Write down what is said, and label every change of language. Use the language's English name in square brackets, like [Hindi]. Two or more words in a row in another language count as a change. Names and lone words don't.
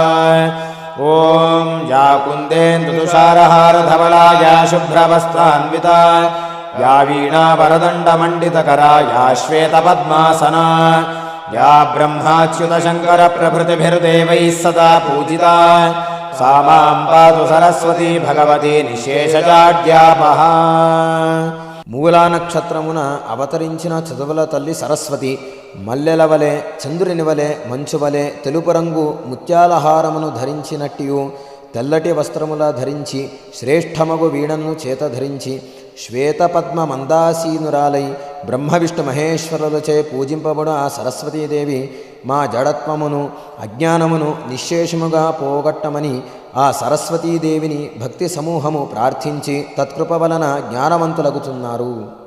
[Sanskrit] ॐ या कुन्देन्दुतुषारहारधवला या शुभ्रवस्त्रान्विता या वीणावरदण्डमण्डितकरा या श्वेतपद्मासना या ब्रह्माच्युतशङ्करप्रभृतिभिर्देवैः सदा पूजिता सा मां पातु सरस्वती भगवती निःशेषजाड्यापः। [Telugu] మూలా నక్షత్రమున అవతరించిన చదువుల తల్లి సరస్వతి మల్లెల వలె చంద్రుని వలె మంచు వలె తెలుపు రంగు ముత్యాలహారమును ధరించినట్టియు తెల్లటి వస్త్రముల ధరించి శ్రేష్టమగు వీణను చేత ధరించి శ్వేతపద్మ మందాసీనురాలై బ్రహ్మ విష్ణు మహేశ్వరులచే పూజింపబడు ఆ సరస్వతీదేవి మా జడత్వమును అజ్ఞానమును నిశ్శేషముగా పోగొట్టమని ఆ సరస్వతీదేవిని భక్తి సమూహము ప్రార్థించి తత్కృప వలన జ్ఞానవంతులగుతున్నారు.